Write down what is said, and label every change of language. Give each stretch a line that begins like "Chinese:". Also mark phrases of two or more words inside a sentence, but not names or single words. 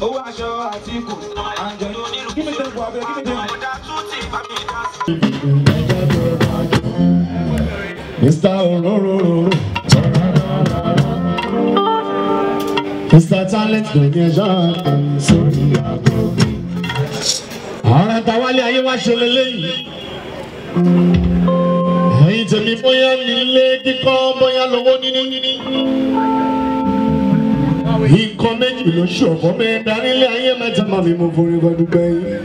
English: Give me tempo, abeg, give me tempo. Mister Ororororo.
Yoruba: Mister Talent kò ní ẹjọ́ sórí àgọ́. Ọ̀rọ̀ ta wálé ayé wá ṣe leléyìí. Ẹ̀yin tèmi, bóyá nílé kíkọ́, bóyá lówó níní. Nǹkan méjì ló ṣọ̀fọ̀ mẹ́ta nílé ayé mẹ́ta, màmí, mo forí kọ dúpẹ́ yín.